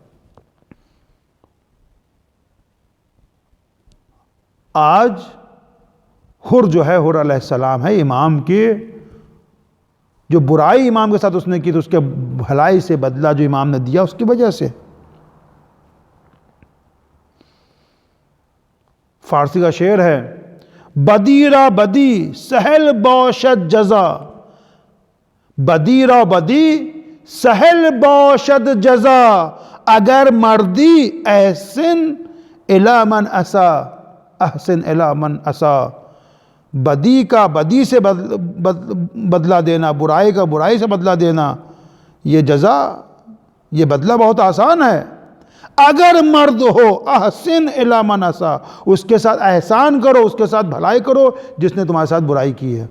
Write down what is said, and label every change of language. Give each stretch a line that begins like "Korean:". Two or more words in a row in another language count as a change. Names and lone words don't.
Urdu: آج حر جو ہے، حر
Arabic: علیہ السلام
Urdu: ہے، امام کی جو برائی امام کے ساتھ اس نے کی تو اس کے بھلائی سے بدلہ جو امام نے دیا اس کی وجہ سے۔ فارسی کا شعر ہے،
Persian: بدی را بدی سہل باشد جزا، بدی را بدی سہل باشد جزا، اگر مردی
Arabic: احسن الی من اسا، احسن الی من اسا۔
Urdu: بدی کا بدی سے بدلہ دینا، برائی کا برائی سے بدلہ دینا، یہ جزا، یہ بدلہ بہت آسان ہے۔ اگر مرد ہو
Arabic: احسن الی من اسا،
Urdu: اس کے ساتھ احسان کرو، اس کے ساتھ بھلائی کرو جس نے تمہارے ساتھ برائی کی ہے۔